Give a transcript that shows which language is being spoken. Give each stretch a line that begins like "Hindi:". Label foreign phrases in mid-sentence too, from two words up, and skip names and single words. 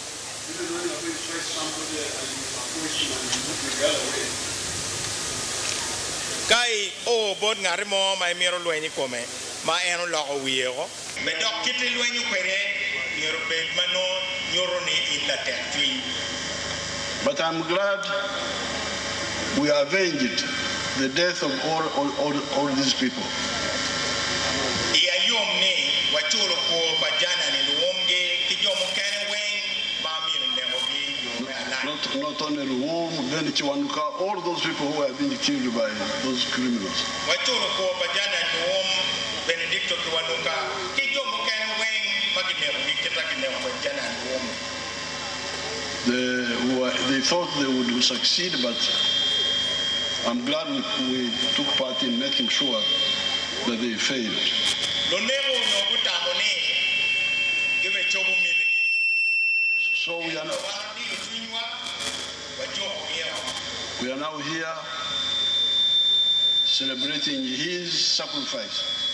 Acoli: Kai o bod ngare mo mai miro luenyi kome ma eno loko wiego me dok kiti luenyi kwere miro bed mano nyoro ni in la tetwi.
English: But I'm glad we avenged the death of all these people.
Acoli: Iya yom ni wachulo ko pa Janani Luwum ge kijomo kene wen ma miro ndemo gi yome alai.
English: Not only Luwum, then Chiwanuka, all those people who have been killed by those criminals.
Acoli: Wachulo ko pa Janani Luwum Benedicto Chiwanuka kijomo kene wen magidemo gi kitagidemo pa Janani Luwum.
English: They thought they would succeed, but I'm glad we took part in making sure that they failed. So we are now here celebrating his sacrifice.